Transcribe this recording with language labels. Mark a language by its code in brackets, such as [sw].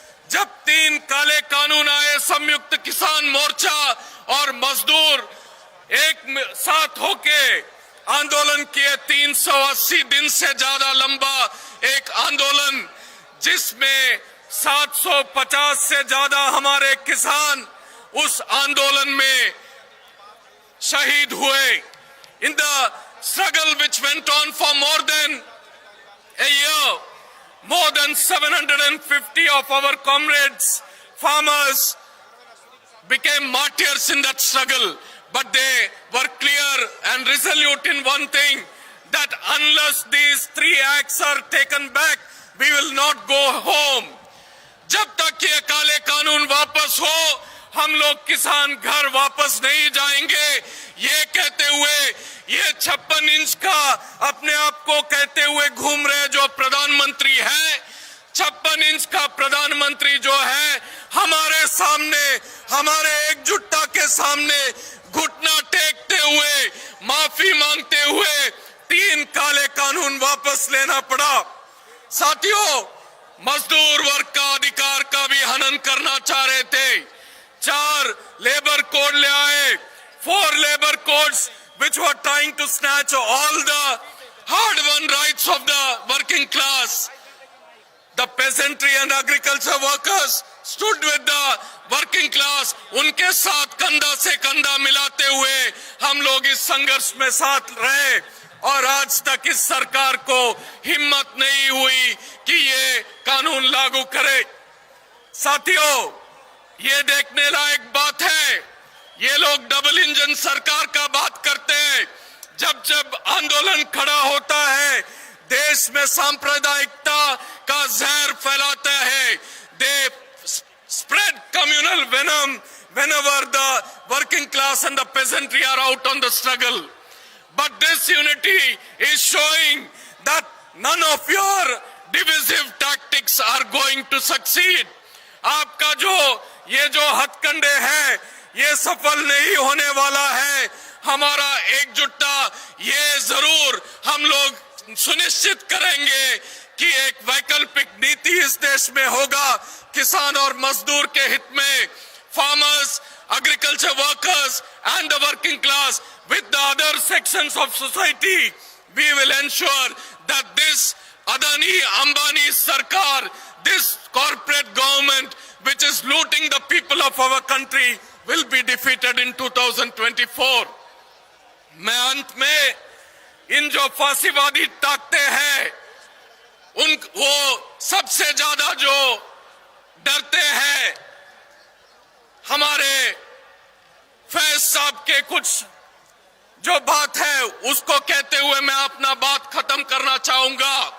[hi] जब 3 काले कानून आए, संयुक्त किसान मोर्चा और मजदूर एक साथ होके आंदोलन किए। 380 दिन से ज्यादा लंबा एक आंदोलन, जिसमें 750 से ज्यादा हमारे किसान उस आंदोलन में शहीद हुए। [en] In the struggle which went on for more than a year, more than 750 of our comrades, farmers, became martyrs in that struggle. But they were clear and resolute in one thing, that unless these 3 acts are taken back, we will not go home. [hi] जब तक ये काले कानून वापस हो, हम लोग किसान घर वापस नहीं जाएंगे। ये कहते हुए, ये 56 इंच का अपने आप को कहते हुए घूम रहे जो प्रधानमंत्री है, 56 इंच का प्रधानमंत्री जो है, हमारे सामने, हमारे एकजुटता के सामने घुटना टेकते हुए, माफी मांगते हुए 3 काले कानून वापस लेना पड़ा। साथियों, मजदूर वर्ग का अधिकार का भी हनन करना चाह रहे थे। 4 लेबर कोड ले आए, 4 labour codes [en] which were trying to snatch all the hard-won rights of the working class. The peasantry and agriculture workers stood with the working class. [hi] उनके साथ कंधा से कंधा मिलाते हुए हम लोग इस संघर्ष में साथ रहे और आज तक इस सरकार को हिम्मत नहीं हुई कि ये कानून लागू करे। साथियों, ये देखने लायक बात है, ये लोग डबल इंजन सरकार का बात करते हैं। जब जब आंदोलन खड़ा होता है, देश में सांप्रदायिकता का जहर फैलाता है। [en] They spread communal venom whenever the working class and the peasantry are out on the struggle. But this unity is showing that none of your divisive tactics are going to succeed. [hi] आपका ये जो हथकंडे हैं, ये सफल नहीं होने वाला है। हमारा एकजुटता ये जरूर हम लोग सुनिश्चित करेंगे कि एक वैकल्पिक नीति इस देश में होगा, किसान और मजदूर के हित में। [en] Farmers, agriculture workers and the working class with the other sections of society, we will ensure that this Adani Ambani Sarkar, this corporate government which is looting the people of our country, will be defeated in 2024. [hi] मैं अंत में इन जो फांसीवादी ताकतें हैं वो सबसे ज्यादा जो डरते हैं हमारे फैज साहब के कुछ जो बात है उसको कहते हुए मैं अपना बात खत्म करना चाहूंगा।